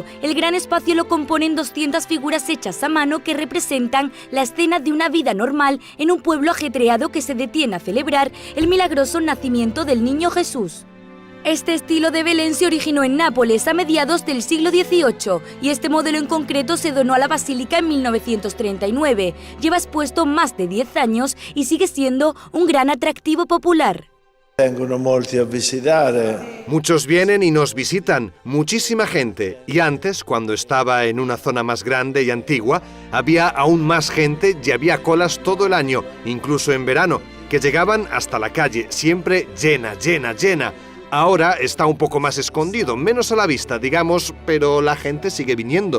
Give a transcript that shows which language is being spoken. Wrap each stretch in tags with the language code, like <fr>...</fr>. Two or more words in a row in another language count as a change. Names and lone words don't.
<es>El gran espacio lo componen 200 figuras hechas a mano que representan la escena de una vida normal en un pueblo ajetreado que se detiene a celebrar el milagroso nacimiento del niño Jesús. Este estilo de Belén se originó en Nápoles a mediados del siglo XVIII y este modelo en concreto se donó a la Basílica en 1939. Lleva expuesto más de 10 años y sigue siendo un gran atractivo popular.</es> <it>Vengono molti a visitare.</it> <es>Muchos vienen y nos visitan, muchísima gente. Y antes, cuando estaba en una zona más grande y antigua, había aún más gente y había colas todo el año, incluso en verano, que llegaban hasta la calle, siempre llena, llena, llena. Ahora está un poco más escondido, menos a la vista, digamos, pero la gente sigue viniendo.</es>